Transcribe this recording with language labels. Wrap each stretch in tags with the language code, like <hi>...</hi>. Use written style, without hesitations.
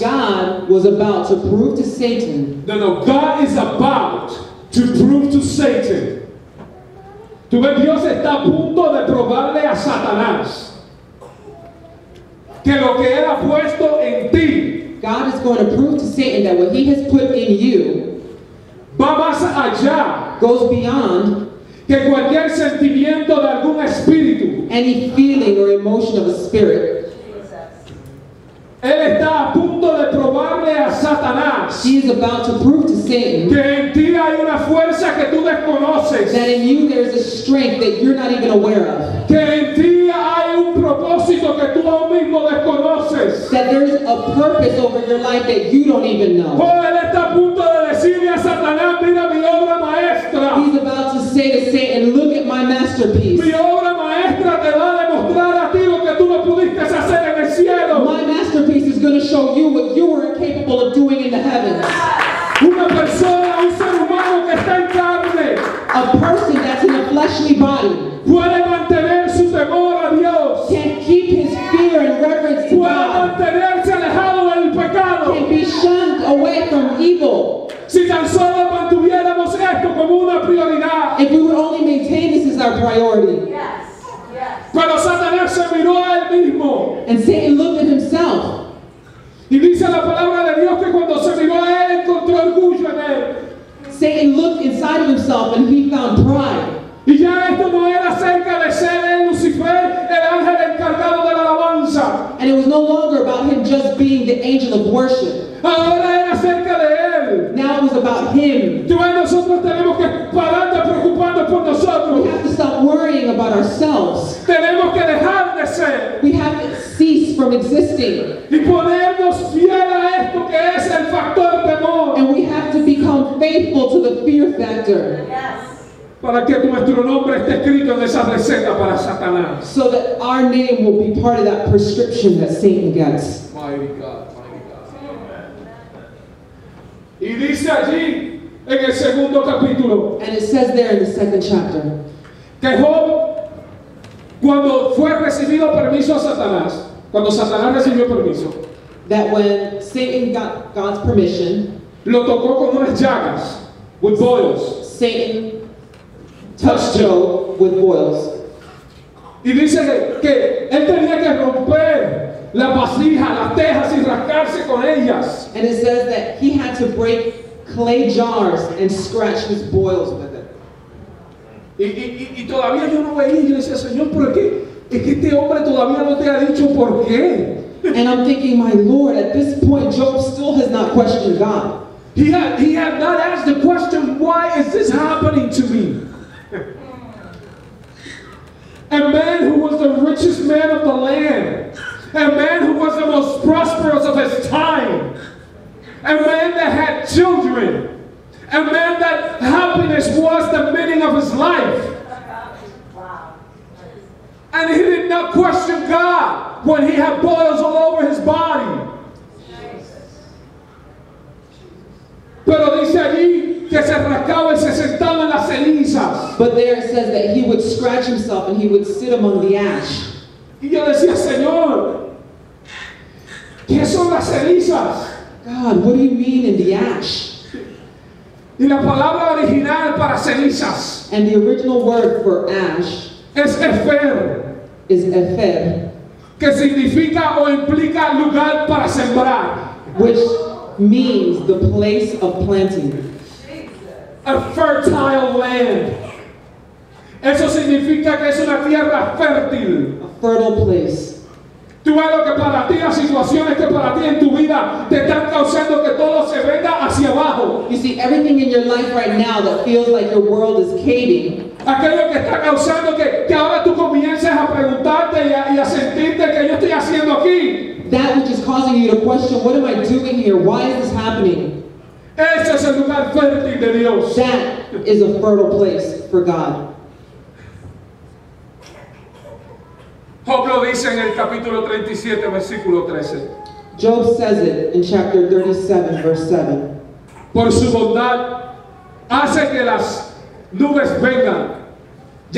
<en>God was about to prove to Satan. No, God is about to prove to Satan.</en> <es>Tú ves, Dios está a punto de probarle a Satanás que lo que Él ha puesto en ti</es> <en>God is going to prove to Satan that what he has put in you</en> <es>va más allá</es> <en>goes beyond</en> <es>que cualquier sentimiento de algún espíritu.</es> <en>any feeling or emotion of a spirit.</en> <es>Él está a punto de probarle a Satanás</es> <en>He is about to prove to Satan</en> <es>que en ti hay una fuerza que tú desconoces,</es> <en>that in you there's a strength that you're not even aware of.</en> <es>que en ti hay un propósito que tú aún mismo desconoces.</es> <en>That there's a purpose over your life that you don't even know.</en> <es>Oh, Él está a punto de decirle a Satanás, mira mi obra maestra.</es> <en>He's about to say to Satan, look at my masterpiece.</en> <es>Mi obra maestra te va a demostrar a ti lo que tú no pudiste hacer en el cielo.</es> <en>My masterpiece is going to show you what you were incapable of doing in the heavens.</en> <es>Una persona, un ser humano que está en carne,</es> <en>A person that's in a fleshly body</en> <es>puede mantener su temor a Dios,</es> <en>can keep his fear and reverence to</en> <es>puede</es> <en>God,</en> <es>mantenerse alejado del pecado.</es> <en>can be shunned away from evil.</en> <es>Si tan solo mantuviéramos esto como una prioridad.</es> <en>If we would only maintain this as our priority.</en> <es>Pero Satanás se miró a él mismo.</es> <en>And Satan looked at himself.</en> <es>Y dice la palabra de Dios que cuando se miró a él encontró orgullo en él.</es> <en>Satan looked inside of himself and he found pride.</en> <es>Y ya esto no era acerca de ser él, Lucifer, el ángel encargado de la alabanza.</es> <en>And it was no longer about him just being the angel of worship.</en> <es>Ahora era acerca de él.</es> <en>Now it was about him.</en> <es>Tú ves, nosotros tenemos que parar de preocuparnos por</es> <en>We</en> <es>nosotros.</es> <en>have to stop worrying about ourselves.</en> <es>Tenemos que dejar de ser</es> <en>We have to cease from existing.</en> <es>y ponernos fiel a esto que es el factor temor.</es> <en>And we have to become faithful to the fear factor.</en> <es>Para que nuestro nombre esté escrito en esa receta para Satanás.</es> <en>So that our name will be part of that prescription that Satan gets. Mighty God, mighty God.</en> <es>Y dice allí en el segundo capítulo</es> <en>And it says there in the second chapter</en> <es>que Job, cuando fue recibido permiso a Satanás, cuando Satanás recibió permiso,</es> <en>that when Satan got God's permission,</en> <es>lo tocó con unas llagas,</es> <en>with boils. Satan touched Job with boils.</en> <es>Y dice que él tenía que romper las vasijas, las tejas y rascarse con ellas.</es> <en>And it says that he had to break clay jars and scratch his boils with it.</en> <es>Y todavía yo no veía, y yo decía, Señor, ¿por qué? Es que este hombre todavía no te ha dicho por qué.</es> <en>And I'm thinking, my Lord, at this point, Job still has not questioned God. He had not asked the question, why is this happening to me? A man who was the richest man of the land, a man who was the most prosperous of his time, a man that had children, a man that happiness was the meaning of his life. And he did not question God when he had boils all over his body.</en> <es>Pero dice allí que se rascaba y se sentaba en las cenizas.</es> <en>But there it says that he would scratch himself and he would sit among the ash.</en> <es>Y yo decía, Señor, ¿qué son las cenizas?</es> <en>God, what do you mean in the ash?</en> <es>Y la palabra original para cenizas</es> <en>And the original word for ash</en> <es>es efer,</es> <en>is epher,</en> <es>que significa o implica lugar para sembrar.</es> <en>which means the place of planting. A fertile land.</en> <es>Eso significa que es una tierra fértil.</es> <en>A fertile place.</en> <es>Tú ves lo que para ti, las situaciones que para ti en tu vida te están causando que todo se venga hacia abajo.</es> <en>You see, everything in your life right now that feels like your world is caving,</en> <es>Aquello que está causando que ahora tú comiences a preguntarte y a sentirte que yo estoy haciendo aquí.</es> <en>that which is causing you to question, what am I doing here? Why is this happening?</en> <es>Ese es el lugar fértil de Dios.</es> <en>That is a fertile place for God.</en> <es>Job lo dice en el capítulo 37, versículo 13.</es> <en>Job says it in chapter 37, verse 7.</en> <es>Por su bondad hace que las nubes vengan, ya sea para castigar o para bendecir.</es>